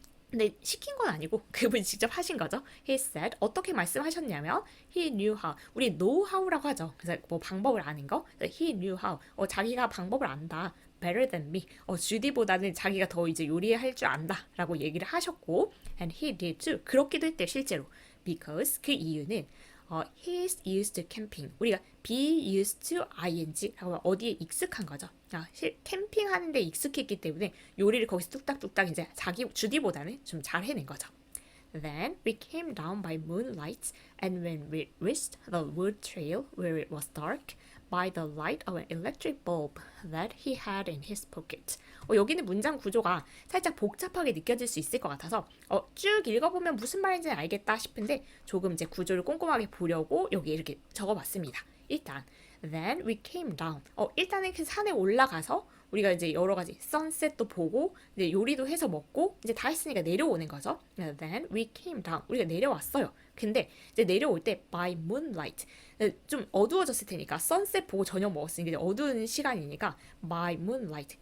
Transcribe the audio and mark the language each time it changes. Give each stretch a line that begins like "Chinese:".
Korean: 근데 시킨 건 아니고 그분이 직접 하신 거죠.
English: He said
Korean: 어떻게 말씀하셨냐면
English: he knew how.
Korean: 우리 know how라고 하죠. 그래서 뭐 방법을 아는 거.
English: He knew how.
Korean: 자기가 방법을 안다.
English: better than me.
Korean: 주디보다는 자기가 더 이제 요리할 줄 안다라고 얘기를 하셨고
English: and he did too.
Korean: 그렇기도 했대요, 실제로.
English: Because
Korean: 그 이유는
English: he's used to camping.
Korean: 우리가 be used to ing라고 하면 어디에 익숙한 거죠. 캠핑하는 데 익숙했기 때문에 요리를 거기서 뚝딱뚝딱 이제 자기 주디보다는 좀 잘 해낸 거죠.
English: Then we came down by moonlight, and when we reached the wood trail where it was dark, by the light of an electric bulb that he had in his pocket.
Korean: 여기는 문장 구조가 살짝 복잡하게 느껴질 수 있을 것 같아서 쭉 읽어보면 무슨 말인지 알겠다 싶은데 조금 이제 구조를 꼼꼼하게 보려고 여기 이렇게 적어봤습니다.
English: 일단 Then we came down.
Korean: 일단은 그 산에 올라가서 우리가 이제 여러 가지 선셋도 보고 이제 요리도 해서 먹고 이제 다 했으니까 내려오는 거죠.
English: Then we came down.
Korean: 우리가 내려왔어요. 근데 이제 내려올 때
English: by moonlight.
Korean: 좀 어두워졌을 테니까 선셋 보고 저녁 먹었으니까 이제 어두운 시간이니까 by moonlight.